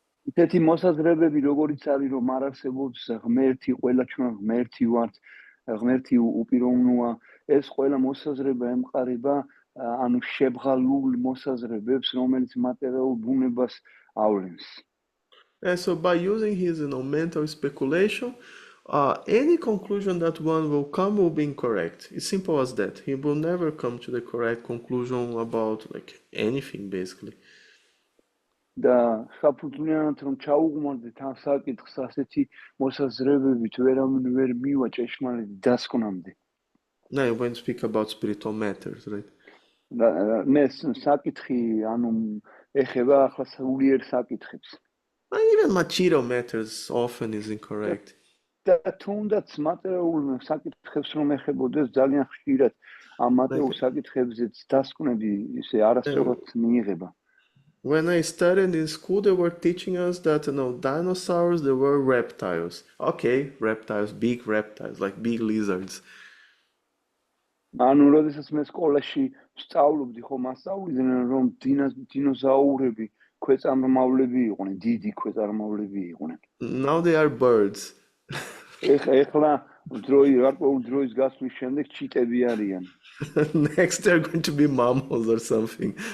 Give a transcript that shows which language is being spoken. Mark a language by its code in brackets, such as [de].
[ka] ისეთი მოსაზრებები, როგორიც არის, რომ არ არსებობს ღმერთი, ყველა ჩვენ ღმერთი ვართ, ღმერთი უპიროვნოა, ეს ყველა მოსაზრება ემყარება, შებრალულ მოსაზრებებს, რომელიც მატერიალურ ბუნებას ავლენს. [en] So by using his, mental speculation, any conclusion that one will come will be incorrect. It's simple as that. He will never come to the correct conclusion about anything, basically. [ka] და საფუძვლიანად რომ ჩაუღმარდეთ ამ საკითხს, ასეთი მოსაზრებებით ვერავინ ვერ მივა ჭეშმარიტ დასკვნამდე. [en] Now you're going to speak about spiritual matters, right? [ka] მე საკითხი, ეხება ახლა სულიერ საკითხებს. [en] Even material matters often is incorrect. [ka] და თუნდაც მატერიალურ საკითხებს რომ ეხებოდეს, ძალიან ხშირად ამ მატერიალურ საკითხებზეც დასკვნები ისე არასწორად მიიღება. [en] When I studied in school, they were teaching us that, dinosaurs, they were reptiles. Okay, reptiles, big reptiles, like big lizards. [ka] როდესაც მე სკოლაში ვსწავლობდი, მასწავლიდნენ, რომ დინოზაურები ქვეწარმავლები იყვნენ, დიდი ქვეწარმავლები იყვნენ. [en] Now they are birds. [ka] ეხლა დროის გასვლის შემდეგ ჩიტები არიან. [en] Next they're going to be mammals or something.